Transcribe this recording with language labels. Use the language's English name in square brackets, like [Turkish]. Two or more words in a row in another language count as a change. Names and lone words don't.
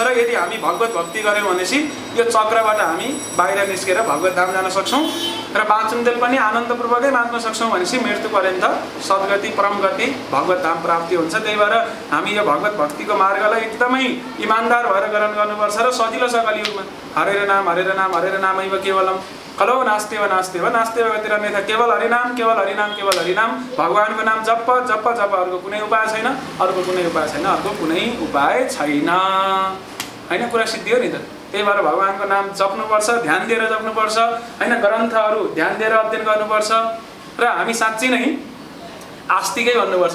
[Nepali] र यदि हामी भगवत भक्ति गऱ्यौँ भनेपछि यो चक्रबाट हामी बाहिर निस्केर भगवत धाम जान सक्छौँ र बाँचुन्जेल पनि आनन्दपूर्वकै बाँच्न सक्छौँ भनेपछि मृत्यु पर्यन्त सद्गति परम गति भगवत धाम प्राप्ति हुन्छ। त्यही भएर हामी यो भगवत भक्तिको मार्गलाई एकदमै इमान्दार भएर ग्रहण गर्नुपर्छ र सजिलो छ कलियुगमा। [Sanskrit] हरेर नाम हरेर नामैव केवलम कलो नास्तेव नास्तेव नास्तेव गतिरन्यथा, [Nepali] केवल हरिनाम केवल हरिनाम केवल हरिनाम। भगवानको नाम जप जप जप, अर्को कुनै उपाय छैन, अर्को कुनै उपाय छैन, अर्को कुनै उपाय छैन, हैन? कुरा सिद्धियो नि त। त्यही भएर भगवानको नाम जप्नुपर्छ, ध्यान दिएर जप्नुपर्छ, हैन? ग्रन्थहरू ध्यान दिएर अध्ययन गर्नुपर्छ र हामी साँच्चै नै आस्तिकै भन्नुपर्छ।